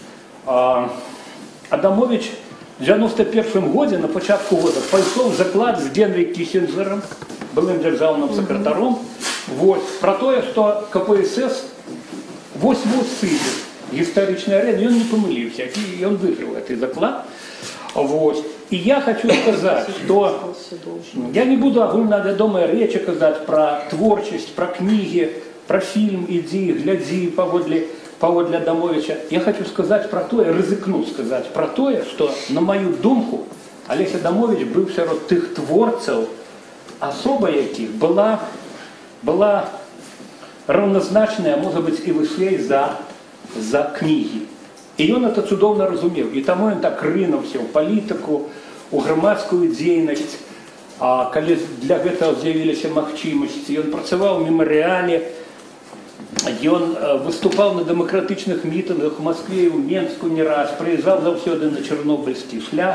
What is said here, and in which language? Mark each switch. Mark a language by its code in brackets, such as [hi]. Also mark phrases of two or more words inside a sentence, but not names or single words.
[be] Адамович в 91 годзе, на пачатку года, пайшоў заклад з Генрі Кіссінджерам, былым дзяржаўным сакратаром, про тое, што КПСС вось-вось сыдзе гістарычны арэнд, ён не памыліўся, і ён выйграў гэты заклад. [ru] И я хочу сказать, что я не буду [be] агульнавядомыя рэчы казаць про творчасць, про кнігі, [ru] про фильм «Иди, гляди» паводле Адамовича. Я хочу сказать про то, рызыкну сказать про то, что, на мою думку, Олесь Адамович был [be] сярод тых творцаў, асоба якіх была равнозначная, [ru] может быть, и вышэй за книги. И он это [be] цудоўна разумеў. И таму он так рынуўся ў палітыку, у грамадскую дзейнасць, калі для гэтага з'явіліся магчымасці. Ён працаваў у мемарыяле, ён выступаў на дэмакратычных мітынгах у Москве і ў Менску не раз, прыязджаў заўсёды на Чарнобыльскі шлях.